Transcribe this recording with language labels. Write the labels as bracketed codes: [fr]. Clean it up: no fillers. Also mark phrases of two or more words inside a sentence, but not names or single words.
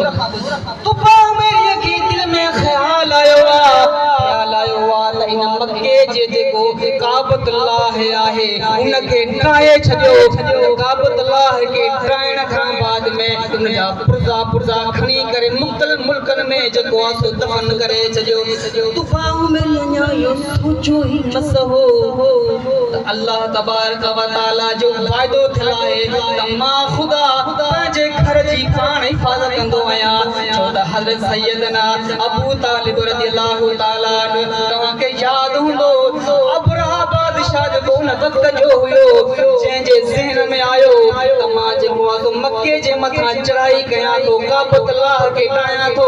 [sd] तुबा हुमेरी खे दिल में ख़्याल आयो आहे त इन मके जे जेको काबतुल्लाह आहे उनखे ठाहे छॾियो। काबतुल्लाह खे ठाहिण खां बाद में उन जा पुर्ज़ा खणी करे मुख़्तलिफ़ मुल्कनि में जेको आहे सो दफ़न करे छॾियो। तुबा हुमेरी अञा इहो सोचो ई मस हो त [ar] الله تبارك وتعالى [sd] जो फ़ाइदो थियो आहे त मां ख़ुदा पंहिंजे घर जी पाण हिफ़ाज़त कंदो आहियां। छो त हज़रत सैयदना अबू तालिब [ar] رضي الله تعالى عنه, [sd] तव्हांखे यादि हूंदो अबरहा बादशाह जेको उन वक़्त जो हुयो, जंहिंजे ज़हन में आयो त मां जेको आहे मके जे मथां चढ़ाई कयां थो, काबतुल्लाह खे ठाहियां थो।